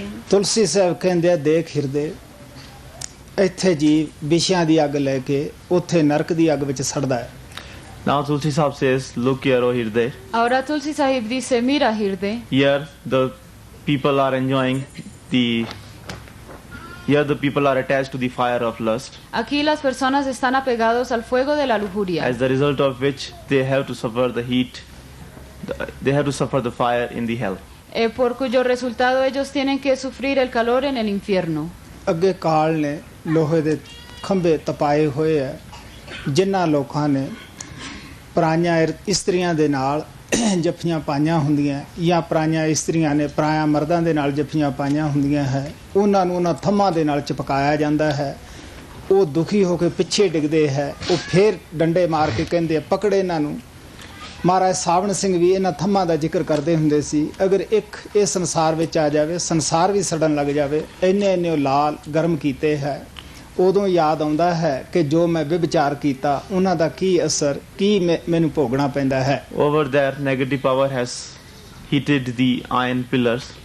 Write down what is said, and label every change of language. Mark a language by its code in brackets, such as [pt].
[pa] ਤੁਲਸੀ ਸਾਹਿਬ ਕਹਿੰਦੇ ਆ, ਦੇਖ ਹਿਰਦੇ, ਇੱਥੇ ਜੀਵ ਵਿਸ਼ਿਆਂ ਦੀ ਅੱਗ ਲੈ ਕੇ ਉੱਥੇ ਨਰਕ ਦੀ ਅੱਗ ਵਿੱਚ ਸੜਦਾ ਹੈ। [en] Now Tulsi Sahab says, look here, O Hirde. [es] Ahora Tulsi Sahib dice, mira Hirde, [en] Here the people are enjoying here the people are attached to the fire of lust, [es] aquí las personas están apegados al fuego de la lujuria, [en] as the result of which they have to suffer the heat, they have to suffer the fire in the hell. [es] por cuyo resultado ellos tienen que sufrir el calor en el infierno. [pa] ਅੱਗੇ ਕਾਲ ਨੇ ਲੋਹੇ ਦੇ ਖੰਭੇ ਤਪਾਏ ਹੋਏ ਹੈ, ਜਿਨ੍ਹਾਂ ਲੋਕਾਂ ਨੇ ਪਰਾਈਆਂ ਇਸਤਰੀਆਂ ਦੇ ਨਾਲ ਜੱਫੀਆਂ ਪਾਈਆਂ ਹੁੰਦੀਆਂ ਜਾਂ ਪਰਾਈਆਂ ਇਸਤਰੀਆਂ ਨੇ ਪਰਾਇਆ ਮਰਦਾਂ ਦੇ ਨਾਲ ਜੱਫੀਆਂ ਪਾਈਆਂ ਹੁੰਦੀਆਂ ਹੈ, ਉਹਨਾਂ ਨੂੰ ਉਹਨਾਂ ਥੰਮਾਂ ਦੇ ਨਾਲ ਚਪਕਾਇਆ ਜਾਂਦਾ ਹੈ। ਉਹ ਦੁਖੀ ਹੋ ਕੇ ਪਿੱਛੇ ਡਿੱਗਦੇ ਹੈ, ਉਹ ਫੇਰ ਡੰਡੇ ਮਾਰ ਕੇ ਕਹਿੰਦੇ ਪਕੜੇ ਇਹਨਾਂ ਨੂੰ। ਮਹਾਰਾਜ ਸਾਵਣ ਸਿੰਘ ਵੀ ਇਹਨਾਂ ਥੰਮਾਂ ਦਾ ਜ਼ਿਕਰ ਕਰਦੇ ਹੁੰਦੇ ਸੀ, ਅਗਰ ਇੱਕ ਇਹ ਸੰਸਾਰ ਵਿੱਚ ਆ ਜਾਵੇ, ਸੰਸਾਰ ਵੀ ਸੜਨ ਲੱਗ ਜਾਵੇ, ਇੰਨੇ ਇੰਨੇ ਉਹ ਲਾਲ ਗਰਮ ਕੀਤੇ ਹੈ। ਉਦੋਂ ਯਾਦ ਆਉਂਦਾ ਹੈ ਕਿ ਜੋ ਮੈਂ ਵਿਵਚਾਰ ਕੀਤਾ ਉਹਨਾਂ ਦਾ ਕੀ ਅਸਰ, ਕੀ ਮੈਨੂੰ ਭੋਗਣਾ ਪੈਂਦਾ ਹੈ। [en] Over there, negative power has heated the iron pillars.